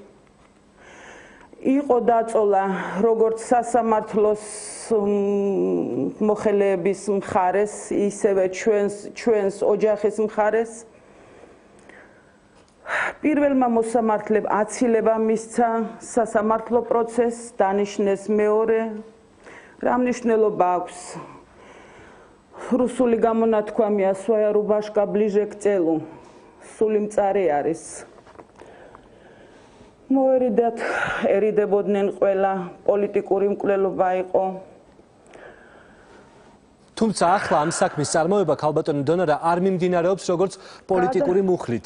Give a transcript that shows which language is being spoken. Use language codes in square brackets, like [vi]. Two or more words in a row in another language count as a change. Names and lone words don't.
[ka] იყო დაწოლა როგორც სასამართლოს მოხელეების მხარეს, ისევე ჩვენს ოჯახის მხარეს. პირველმა მოსამართლემ აცილება მისცა სასამართლო პროცესს, დანიშნეს მეორე. რა მნიშვნელობა აქვს? რუსული გამონათქვამია [ru] "Своя рубашка ближе к телу", [ka] სული მწარე არის. მოერიდათ, ერიდებოდნენ ყველა, პოლიტიკური მკვლელობა იყო. თუმცა ახლა ამ საქმის წარმოება ქალბატონი დონარა არ მიმდინარეობს როგორც პოლიტიკური მუხლით.